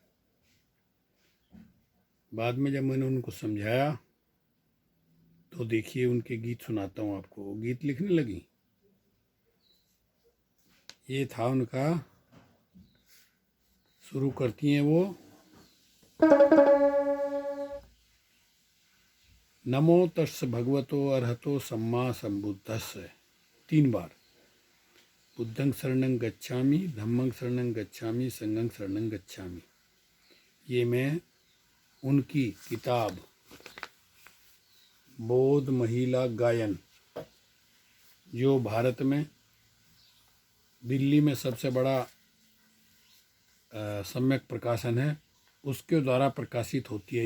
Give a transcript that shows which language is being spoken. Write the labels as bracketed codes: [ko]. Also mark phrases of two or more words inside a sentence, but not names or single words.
[hi] बाद में जब मैंने उनको समझाया तो देखिए उनके गीत सुनाता हूँ आपको। वो गीत लिखने लगी। ये था उनका। शुरू करती हैं वो। [pi] नमो तस् भगवतो अरहतो सम्मा संबुद्धस्स। [hi] 3 बार। [pi] बुद्धं शरणं गच्छामि, धम्मं शरणं गच्छामि, संघं शरणं गच्छामि। [hi] ये मैं उनकी किताब बोध महिला गायन, जो भारत में दिल्ली में सबसे बड़ा सम्यक प्रकाशन है, उसके द्वारा प्रकाशित होती है।